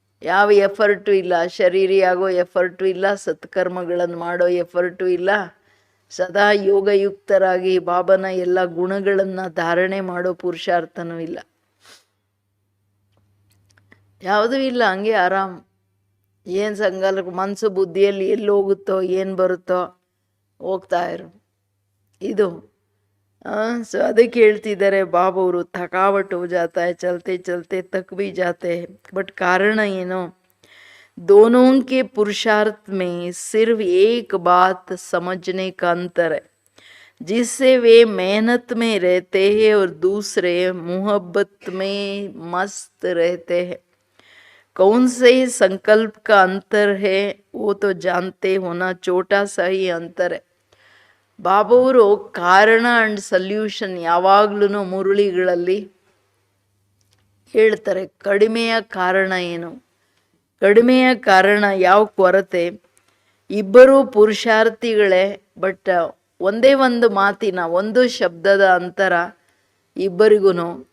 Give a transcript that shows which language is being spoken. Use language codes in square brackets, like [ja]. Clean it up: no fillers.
[kn] ಯಾವ ಎಫರ್ಟು ಇಲ್ಲ, ಶರೀರಿಯಾಗೋ ಎಫರ್ಟು ಇಲ್ಲ, ಸತ್ಕರ್ಮಗಳನ್ನು ಮಾಡೋ ಎಫರ್ಟು ಇಲ್ಲ, ಸದಾ ಯೋಗಯುಕ್ತರಾಗಿ ಬಾಬನ ಎಲ್ಲ ಗುಣಗಳನ್ನು ಧಾರಣೆ ಮಾಡೋ ಪುರುಷಾರ್ಥನೂ ಇಲ್ಲ, ಯಾವುದೂ ಇಲ್ಲ. ಹಂಗೆ ಆರಾಮ್. ಏನು ಸಂಗಾಲ ಮನಸ್ಸು ಬುದ್ಧಿಯಲ್ಲಿ ಎಲ್ಲಿ ಹೋಗುತ್ತೋ, ಏನು ಬರುತ್ತೋ ಹೋಗ್ತಾ ಇರು. ಇದು ಸೊ ಅದಕ್ಕೆ ಹೇಳ್ತಿದ್ದಾರೆ ಬಾಬವರು, [hi] ಥಕಾವಟ್ ಹೋ ಜಾತಾ ಹೈ, ಚಲತೆ ಚಲತೆ ತಕ್ ಭಿ ಜಾತೆ ಹೈ. [kn] ಬಟ್ ಕಾರಣ ಏನು? [hi] दोनों के पुरुषार्थ में सिर्फ एक बात समझने का अंतर है, जिससे वे मेहनत में रहते हैं और दूसरे मोहब्बत में मस्त रहते हैं. कौन से संकल्प का अंतर है वो तो जानते होना, छोटा सा ही अंतर है. [kn] ಬಾಬಾವರು ಕಾರಣ ಆ್ಯಂಡ್ ಸಲ್ಯೂಷನ್ ಯಾವಾಗ್ಲೂ ಮುರುಳಿಗಳಲ್ಲಿ ಹೇಳ್ತಾರೆ. ಕಡಿಮೆಯ ಕಾರಣ ಏನು? ಕಡಿಮೆಯ ಕಾರಣ ಯಾವ ಕೊರತೆ? ಇಬ್ಬರೂ ಪುರುಷಾರ್ಥಿಗಳೇ, ಬಟ್ ಒಂದೇ ಒಂದು ಮಾತಿನ, ಒಂದು ಶಬ್ದದ ಅಂತರ ಇಬ್ಬರಿಗೂ.